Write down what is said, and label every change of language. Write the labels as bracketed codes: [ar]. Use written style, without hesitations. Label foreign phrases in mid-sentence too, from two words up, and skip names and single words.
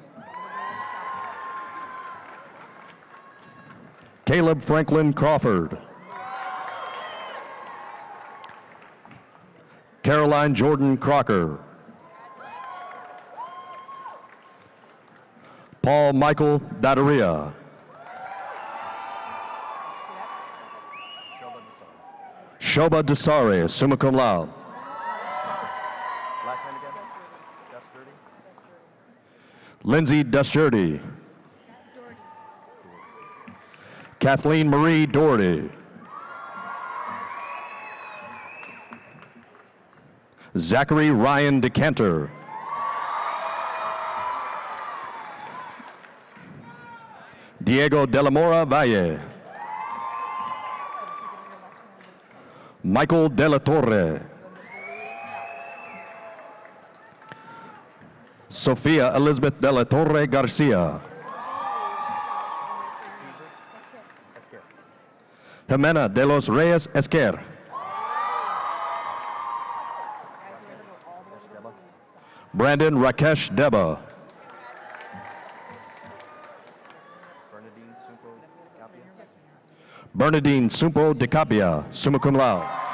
[en] Caleb Franklin Crawford. Caroline Jordan Crocker. Paul Michael Daderia. Shoba Desari, [la] summa cum laude. [en] Last name again? Desjurdy. Lindsay Desjurdy. Kathleen Marie Doherty. Zachary Ryan Decanter. Diego de la Mora Valle. Michael de la Torre. Sofia Elizabeth de la Torre Garcia. Jimena de los Reyes Esquer. Brandon Rakesh Deba. Bernadine Sumpo de Capia, [la] summa cum laude.